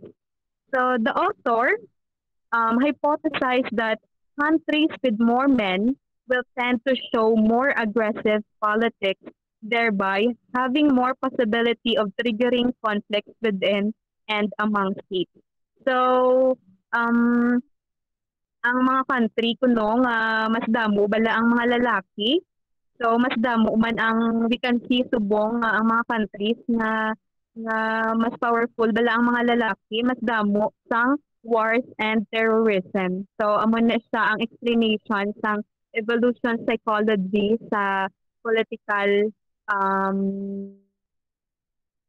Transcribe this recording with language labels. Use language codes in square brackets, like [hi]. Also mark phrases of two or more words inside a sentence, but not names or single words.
[en] So the author hypothesized that countries with more men will tend to show more aggressive politics, thereby having more possibility of triggering conflicts within and among states. [hil] So, ang mga country kuno nga mas damo bala ang mga lalaki. So mas damo man ang [en] we can see [hil] subong ang mga countries na mas powerful bala ang mga lalaki, mas damo sang [en] wars and terrorism. [hil] So amo na siya ang explanation sang [en] evolution psychology [hil] sa political